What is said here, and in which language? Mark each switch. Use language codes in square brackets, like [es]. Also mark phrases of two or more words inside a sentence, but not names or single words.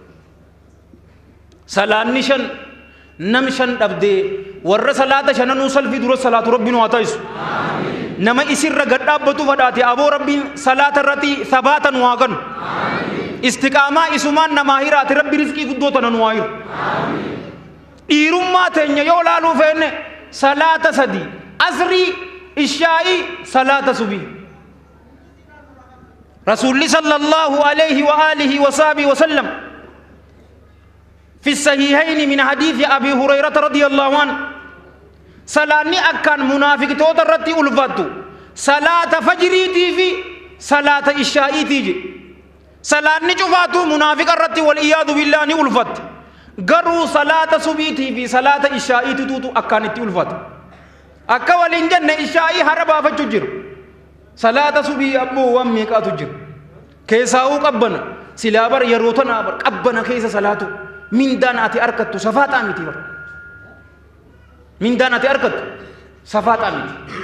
[om] salaanni shan nam shan dhabdee warra salaata shananuu salfii dura salaatu rabbi nu haa ta'isu nama isirra gad dhaabbatu fadhaate aboo rabbiin salaata irratti sabaatan waa kanu istiqaamaa isumaan namaa hiraate rabbi rizqii guddoota nanu waa hiru dhiirummaa teenya yoo laaluu feenne salaata sadii asrii ishaa'ii salaata subii [ar] rasuulli صلى الله عليه وآله وصحبه وسلم في الصحيحين من حديث أبي هريرة رضي الله عنه [om] salaanni akkaan munaafiqtoota irratti ulfattu salaata fajriitii fi salaata ishaa'iitii je salaanni cufaatu munaafiqa irratti wal iyaadu billaa ni ulfatte garuu salaata subiitii fi salaata ishaa'iitiituutu akkaan itti ulfata akka waliin jenne ishaa'ii hara baafachuu jiru salaata subii abboo waan meeqaatu jiru keessaa'uu qabbana silaa bar yeroo tanaa bar qabbana keessa salaatu mindaan ati arkattu safaaxaa miti bar mindaan ati arkattu safaaxaa miti